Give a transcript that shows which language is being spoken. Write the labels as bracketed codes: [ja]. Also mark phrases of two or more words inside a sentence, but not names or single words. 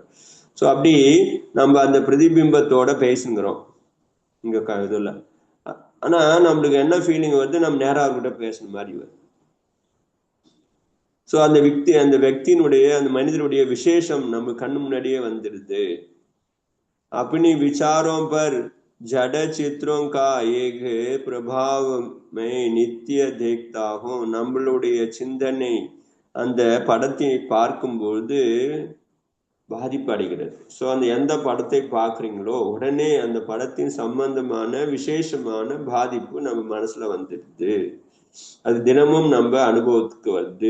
[ta] ஸோ அப்படி நம்ம அந்த பிரதிபிம்பத்தோட பேசுங்கிறோம் இங்க இதுல. ஆனா நம்மளுக்கு என்ன ஃபீலிங் வருது? நம்ம நேரா அவர்கிட்ட பேசுன மாதிரி வருது. ஸோ அந்த व्यक्तिயினுடைய அந்த மனிதனுடைய விசேஷம் நம்ம கண்ணு முன்னாடியே வந்துடுது. [hi] अपनी विचारों पर जड़ चित्रों का एक प्रभाव मैं नित्य देखता हूँ. [ta] நம்மளுடைய சிந்தனை அந்த படத்தை பார்க்கும்போது பாதிப்படைகிறது. ஸோ அந்த எந்த படத்தை பார்க்குறீங்களோ உடனே அந்த படத்தின் சம்பந்தமான விசேஷமான பாதிப்பு நம்ம மனசுல வந்துடுது. அது தினமும் நம்ம அனுபவத்துக்கு வருது.